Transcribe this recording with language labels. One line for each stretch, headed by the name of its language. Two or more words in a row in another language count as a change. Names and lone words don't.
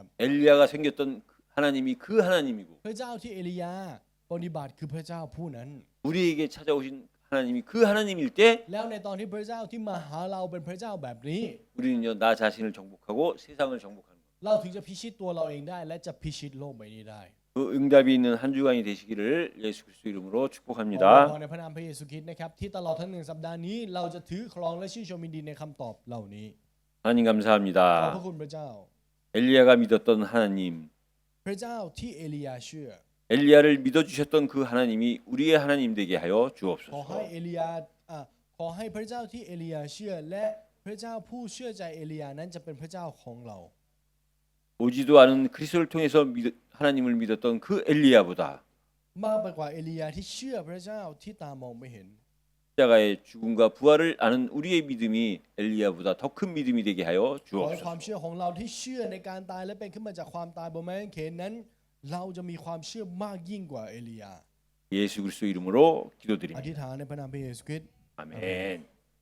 Korean: 엘리야가 생겼던 하나님이 그 하나님이고
Thai: พระเจ้าที่เอลียาปฏิบัติคือพระเจ้าผู้นั้น
Korean: 우리에게 찾아오신 하나님이 그 하나님일 때
Thai: แล้วในตอนที่พระเจ้าที่มาหาเราเป็นพระเจ้าแบบนี้
Korean: 우리는요 나 자신을 정복하고 세상을 정복하는 거예요.
Thai: เราถึงจะพิชิตตัวเราเองได้ และจะพิชิตโลกใบนี้ได้
Korean: 그 응답이 있는 한 주간이 되시기를 예수 그리스도 이름으로
Thai: ขอ
Korean: 축복합니다.
Thai: ในพระนามพระเยซูคริสต์นะครับที่ตลอดทั้ง1 สัปดาห์นี้เราจะถือครองและชื่นชมยินดีในคำตอบเหล่านี้
Korean: 하나님
Thai: ขอบพระ
Korean: 감사합니다.
Thai: คุณพระเจ้า
Korean: 엘리야가 믿었던 하나님,
Thai: พระเจ้าที่เอลียาเชื่อ
Korean: 엘리야를 믿어주셨던 그 하나님이 우리의 하나님 되게 하여
Thai: ขอให้
Korean: 주옵소서.
Thai: เอลียาขอให้พระเจ้าที่เอลียาเชื่อ และพระเจ้าผู้เชื่อใจเอลียานั้นจะเป็นพระเจ้าของเรา
Korean: 오지도 않은 그리스도를 통해서 하나님을 믿었던 그 엘리야보다
Thai: มากไปกว่าเอลียาที่เชื่อพระเจ้าที่ตามองไม่เห็น
Korean: 십자가의 죽음과 부활을 아는 우리의 믿음이 엘리야보다 더 큰 믿음이 되게 하여
Thai: ขอให้ความ
Korean: 주옵소서.
Thai: เชื่อของเราที่เชื่อในการตายและเป็นขึ้นมาจากความตายบนไม้กางเขนนั้น เราจะมีความเชื่อมากยิ่งกว่าเอลียา
Korean: 예수 그리스도 이름으로
Thai: อ
Korean: 기도드립니다.
Thai: ธิษฐานในพระนามพระเยซูคริสต์
Korean: 아멘.